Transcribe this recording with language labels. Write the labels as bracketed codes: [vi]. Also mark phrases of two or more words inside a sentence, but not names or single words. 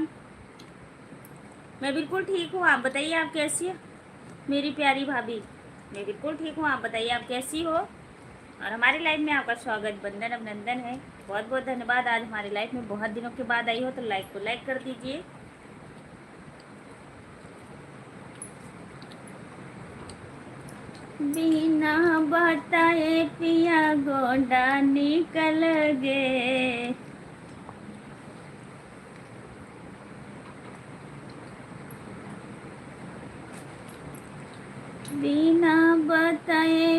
[hi] मैं बिल्कुल ठीक हूँ, आप बताइए आप कैसी है मेरी प्यारी भाभी? मैं बिल्कुल ठीक हूँ, आप बताइए आप कैसी हो? और हमारी लाइफ में आपका स्वागत वंदन अभिनंदन है। बहुत बहुत धन्यवाद, आज हमारी लाइफ में बहुत दिनों के बाद आई हो तो लाइक को लाइक कर दीजिए। बिना बताए पिया गोंडा निकल गए, बिना बताए